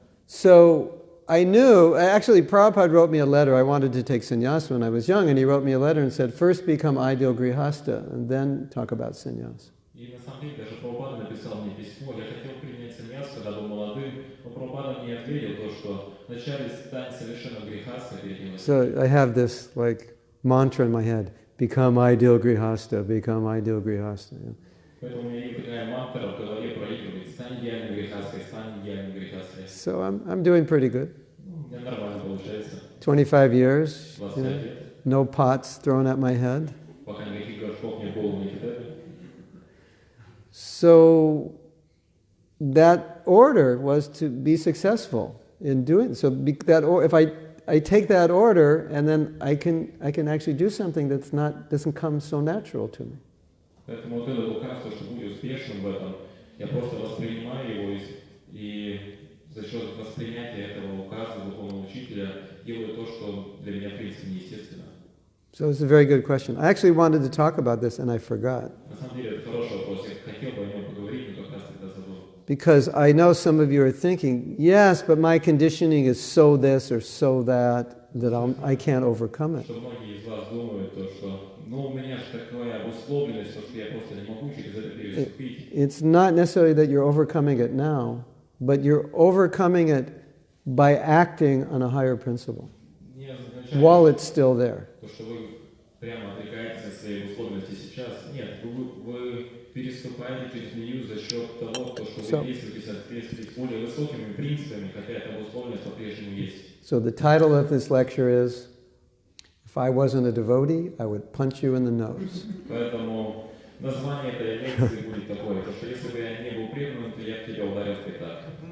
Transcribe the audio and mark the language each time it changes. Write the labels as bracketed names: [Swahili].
[English] So I knew, actually Prabhupada wrote me a letter. I wanted to take sannyas when I was young, and he wrote me a letter and said, first become ideal grihastha, and then talk about sannyas. [Russian] И на самом деле даже Прабхупада написал мне письмо, я хотел принять саньяс, когда был молодым, но Прабхупада мне ответил то, что вначале стань совершенно грехастха перед ним. [English] So I have this like mantra in my head, become ideal grihastha, become ideal grihastha. Yeah. [Russian] Поэтому у меня есть такая мантра в голове проигрывает, стань идеальным грехасткой, стань идеальным грехасткой. [English] So I'm doing pretty good. [Russian] У меня нормально получается. [English] 25 years, [Russian] 25 [English] you know, [Russian] лет, [English] no pots thrown at my head. [Russian] пока никаких горшков мне в голову не кидали. [English] So that order was to be successful in doing so. If I take that order and then I can actually do something doesn't come so natural to me. [Russian] Поэтому вот этот указ, то, что будь успешным в этом, я просто воспринимаю его и за счет воспринятия этого указа духовного учителя делаю то, что для меня в принципе неестественно. [English] So it's a very good question. I actually wanted to talk about this and I forgot. [Russian] На самом деле это хороший вопрос, я хотел бы о нем поговорить, но как раз тогда забыл. [English] Because I know some of you are thinking, yes, but my conditioning is so this or so that I can't overcome it. [Russian] Что многие из вас думают, то, что у меня же такая обусловленность, что я просто не могу через это переступить. [English] It's not necessarily that you're overcoming it now, but you're overcoming it by acting on a higher principle [Russian] Не означает, while it's still there. то, что вы прямо отрекаетесь от своей обусловленности сейчас. Нет, вы переступаете через нее за счет того, что вы действуете в соответствии с более высокими принципами, хотя эта обусловленность по-прежнему есть. [English] So the title of this lecture is, if I wasn't a devotee, I would punch you in the nose. [Russian] Поэтому название этой лекции будет такое, что если бы я не был преданным, то я бы тебя ударил в пятак.